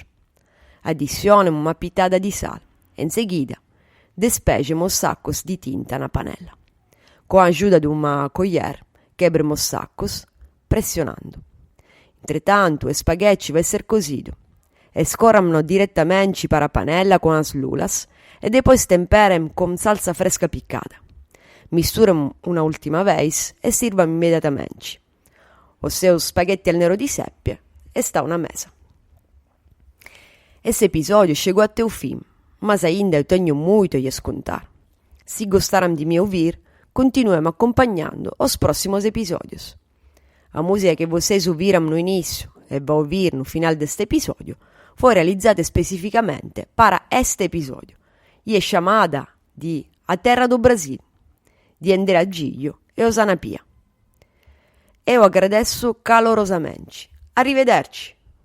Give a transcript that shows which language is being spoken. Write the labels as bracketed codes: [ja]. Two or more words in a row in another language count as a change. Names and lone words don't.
[pt] Adicionem uma pitada de sal. Em seguida, despejem os sacos de tinta na panela. Com a ajuda de uma colher, quebrem os sacos, pressionando. Entretanto, o spaghetti vai ser cozido. Escorram-no diretamente para a panela com as lulas e depois temperem com salsa fresca piccata. Misturam [it] una ultima [pt] vez e sirvam immediatamente. Os seus [it] spaghetti al nero di seppia [pt] e sta una mesa. Esse episódio chegou até o fim, mas ainda eu tenho muito a lhes contar. Se gostaram de me ouvir, continuem acompanhando os próximos episódios. A música que vocês ouviram no início e vai ouvir no final deste episódio foi [it] realizzata specificamente [pt] para este episódio e é chamada de A Terra do Brasil, di Andrea Giglio e Osana Pia. Eu agradeço calorosamente. Arrivederci!